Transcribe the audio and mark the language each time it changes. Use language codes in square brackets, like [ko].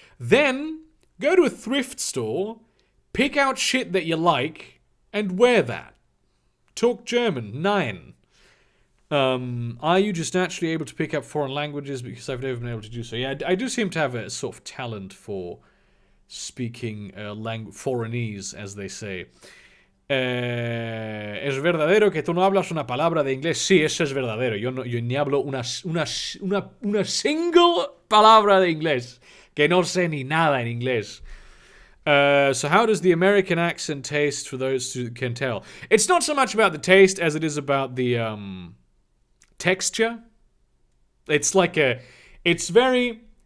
[en] Then go to a thrift store, pick out shit that you like, and wear that. Talk German. 9. Are you just naturally able to pick up foreign languages? Because I've never been able to do so. Yeah, I do seem to have a sort of talent for speaking foreignese, as they say. [es] ¿Es verdadero que tú no hablas una palabra de inglés? Sí, eso es verdadero. Yo ni hablo una single palabra de inglés. Que no sé ni nada en inglés. [en] So how does the American accent taste for those who can tell? It's not so much about the taste as it is about the texture. It's like it's very...